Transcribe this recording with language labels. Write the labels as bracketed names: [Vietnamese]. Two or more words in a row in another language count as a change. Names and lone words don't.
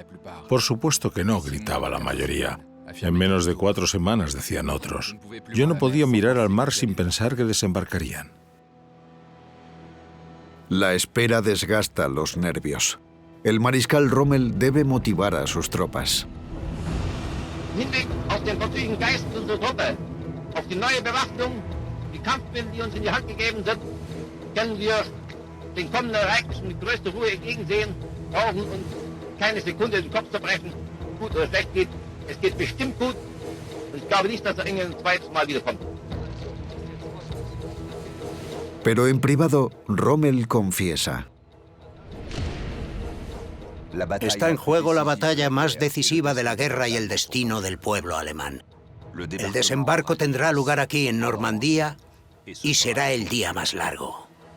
[Spanish] Por supuesto que no, gritaba la mayoría. En menos de 4 semanas, decían otros. Yo no podía mirar al mar sin pensar que desembarcarían. La espera desgasta los nervios. El mariscal Rommel debe motivar a sus tropas. [German] Hinblick auf den verfügten Geist unserer Truppe, auf die neue Bewaffnung, die Kampfmittel, die uns in die Hand gegeben sind, können wir den kommenden Ereignissen mit größter Ruhe entgegensehen, brauchen uns keine Sekunde den Kopf zerbrechen, gut oder schlecht geht. Es geht bestimmt gut und ich glaube nicht, dass England ein zweites Mal wiederkommt. [Spanish] Pero en privado, Rommel confiesa. Está en juego la batalla más decisiva de la guerra y el destino del pueblo alemán. El desembarco tendrá lugar aquí en Normandía y será el día más largo.